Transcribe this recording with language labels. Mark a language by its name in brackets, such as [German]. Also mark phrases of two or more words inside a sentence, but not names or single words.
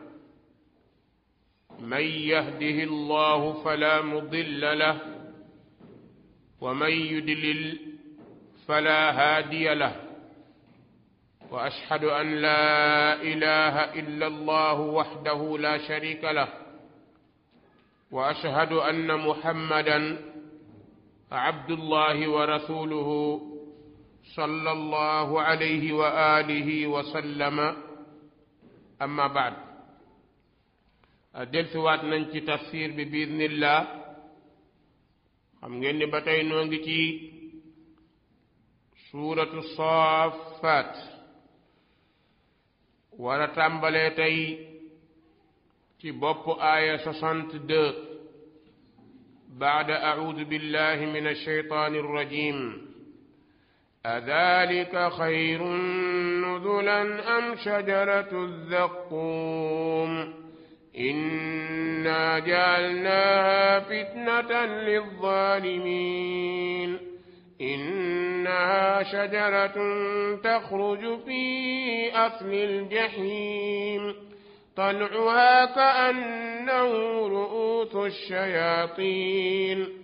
[Arabic] من يهده الله فلا مضل له ومن يضلل فلا هادي له، وأشهد أن لا إله إلا الله وحده لا شريك له، وأشهد أن محمدا عبد الله ورسوله صلى الله عليه وآله وسلم. أما بعد، [Wolof] dellusiwaat nañ ci tafsir bi biidnillah. xam ngeen ni ba tey noo ngi ci suuratu Saafaat, war a tàmbalee tey ci bopp aaya 62 [Arabic] بعد أعوذ بالله من الشيطان الرجيم. أذلك خير نزلا أم شجرة الزقوم إنا جعلناها فتنة للظالمين إنها شجرة تخرج في أصل الجحيم طلعها كأنه رؤوس الشياطين